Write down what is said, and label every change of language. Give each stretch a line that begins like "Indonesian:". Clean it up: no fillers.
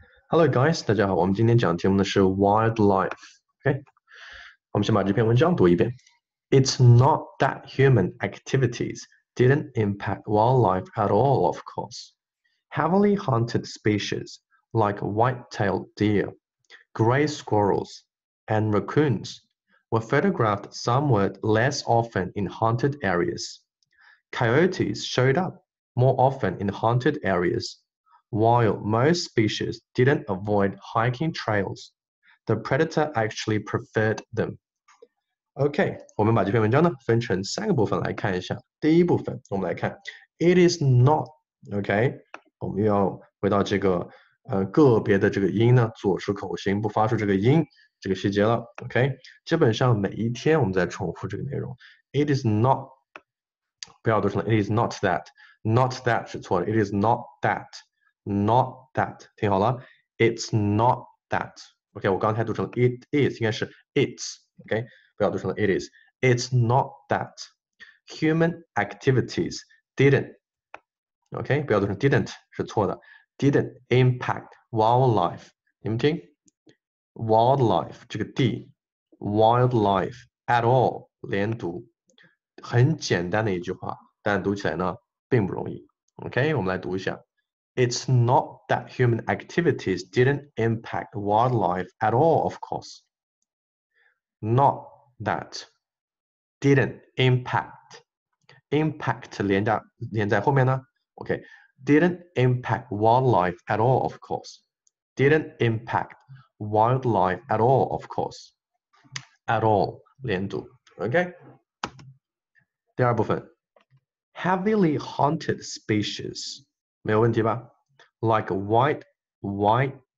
English: Hello guys，
Chinese: 大家好，我们今天讲的题目呢是 wildlife。OK，我们先把这篇文章读一遍。
English: It's not that human activities didn't impact wildlife at all, of course. Heavily hunted species like white-tailed deer, gray squirrels, and raccoons were photographed somewhat less often in hunted areas. Coyotes showed up more often in hunted areas.While most species didn't avoid hiking trails, the predator actually preferred them.
Chinese: OK， 我们把这篇文章呢分成3个部分来看一下。第一部分，我们来看
English: It is not。
Chinese: OK， 我们又要回到这个个别的这个音呢，做出口型，不发出这个音这个细节了。 OK， 基本上每一天我们在重复这个内容。
English: It is not，
Chinese: 不要读成
English: It is not that，not that
Chinese: 是错的。
English: It is not that。Not that，
Chinese: 听好了
English: ，It's not that。OK，
Chinese: 我刚才读成了
English: It is，
Chinese: 应该是
English: It's。OK，
Chinese: 不要读成了
English: It is。It's not that human activities didn't。OK，
Chinese: 不要读成
English: didn't
Chinese: 是错的
English: ，didn't impact wildlife。
Chinese: 你们听 ，wildlife 这个 d，
English: wildlife at all
Chinese: 连读，很简单的一句话，但读起来呢并不容易。 OK， 我们来读一下。
English: It's not that human activities didn't impact wildlife at all, of course. Not that. Didn't impact.
Chinese: Impact 连在后面呢 OK.
English: Didn't impact wildlife at all, of course. Didn't impact wildlife at all, of course. At all
Chinese: 连读
English: OK.
Chinese: 第二部分
English: Heavily hunted species
Chinese: 没有问题吧
English: ？Like white，